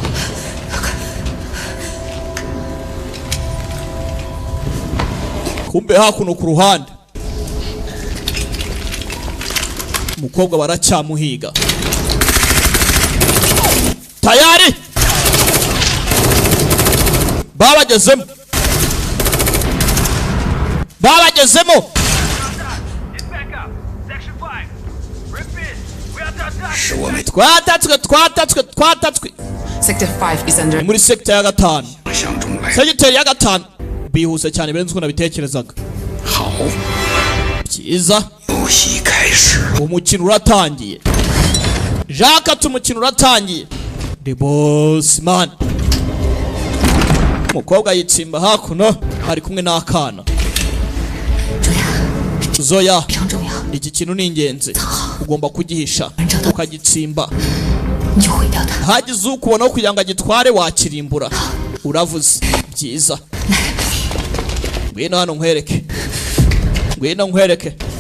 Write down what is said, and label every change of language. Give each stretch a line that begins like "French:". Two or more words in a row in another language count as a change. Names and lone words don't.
Kinyarwanda: kumbe hakuno ku ruhande umukobwa baracyamuhiga tayari babagezemo twatatswe
English: Sector 5 is under.
Kinyarwanda: muri sector ya gatanu
Chinese: 想中来。
Kinyarwanda: segiteri ya gatanu bihuse cyane birenze uko nabitekerezaga
Chinese: 好，
Kinyarwanda: byiza
Chinese: 游戏开始。
Kinyarwanda: umukino uratangiye Jacques ati umukino uratangiye
English: the boss man
Kinyarwanda: umukobwa yitsimba hakuno ari kumwe n'akana Zoya iki kintu ni ingenzi ugomba kugihisha ukagitsimba hagize ukubona kugira ngo agitware wakirimbura uravuze byiza ngwino hano nkwereke